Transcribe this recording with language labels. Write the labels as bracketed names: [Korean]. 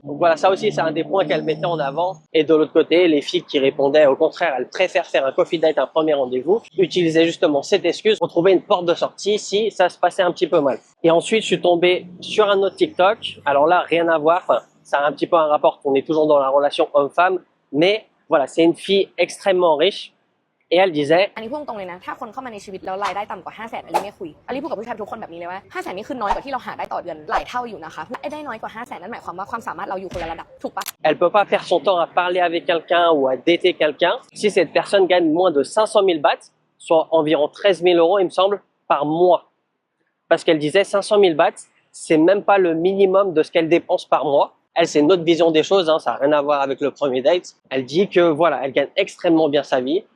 [French] Donc voilà, ça aussi c'est un des points qu'elle mettait en avant. Et de l'autre côté, les filles qui répondaient au contraire, elles préfèrent faire un coffee date, un premier rendez-vous, utilisaient justement cette excuse pour trouver une porte de sortie si ça se passait un petit peu mal. Et ensuite, je suis tombé sur un autre TikTok. Alors là, rien à voir, enfin, ça a un petit peu un rapport qu'on est toujours dans la relation homme-femme, mais voilà, c'est une fille extrêmement riche. Et elle disait [Thai] อันนี้พูดตรงเลยนะถ้าคนเข้ามาในชีวิตแล้วรายได้ต่ำกว่า 500,000 อลิไม่คุยอลิพูดกับผู้ชายทุกคนแบบนี้เลยว่า 500,000 นี่คือน้อยกว่าที่เราหาได้ต่อเดือนหลายเท่าอยู่นะคะได้น้อยกว่า 500,000 นั่นหมายความว่าความสามารถเราอยู่คนละระดับถูกปะ [French] elle peut pas perdre son temps à parler avec quelqu'un ou à dater quelqu'un si cette personne gagne moins de 500 000 bahts, soit environ 13 000 euros, il me semble, par mois. Parce qu'elle disait 500 000 bahts, c'est même pas le minimum de ce qu'elle dépense par mois. Elle, c'est notre vision des choses, hein, ça n'a rien à voir avec le premier date. Elle dit que voilà, elle gagne extrêmement bien sa vie.